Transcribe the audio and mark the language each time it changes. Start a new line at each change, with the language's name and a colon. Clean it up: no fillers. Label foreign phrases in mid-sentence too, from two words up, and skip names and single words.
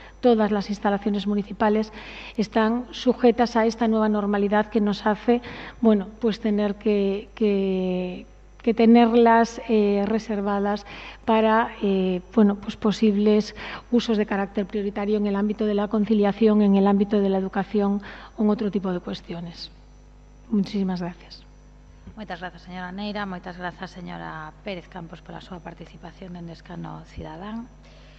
Spanish: están sujetas a esta nueva normalidad que nos hace, bueno, pues tener que tenerlas reservadas para bueno, pues posibles usos de carácter prioritario en el ámbito de la conciliación, en el ámbito de la educación o en otro tipo de cuestiones. Muchísimas gracias.
Galician: Moitas grazas, señora Neira. Moitas grazas, señora Pérez Campos, pola súa participación en Escano Cidadán.